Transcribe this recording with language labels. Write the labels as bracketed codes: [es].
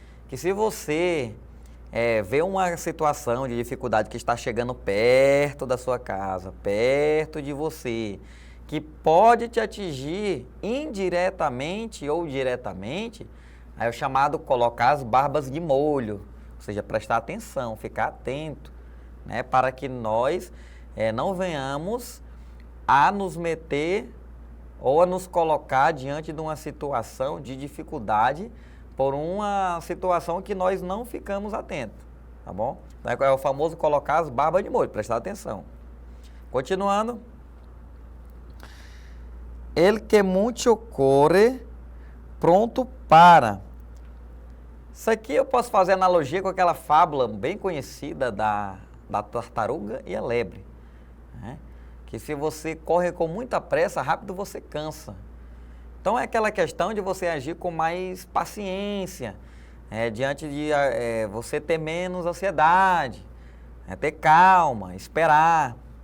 [pt] Que se você vê uma situação de dificuldade que está chegando perto da sua casa, perto de você, que pode te atingir indiretamente ou diretamente, aí é o chamado colocar as barbas de molho, ou seja, prestar atenção, ficar atento, né, para que nós não venhamos a nos meter ou a nos colocar diante de uma situação de dificuldade por uma situação que nós não ficamos atentos, tá bom? Então é o famoso colocar as barbas de molho, prestar atenção. Continuando. [es] El que mucho corre, pronto para. [pt] Isso aqui eu posso fazer analogia com aquela fábula bem conhecida da tartaruga e a lebre. Né? Que se você corre com muita pressa, rápido você cansa. Então é aquela questão de você agir com mais paciência, diante de você ter menos ansiedade, ter calma, esperar.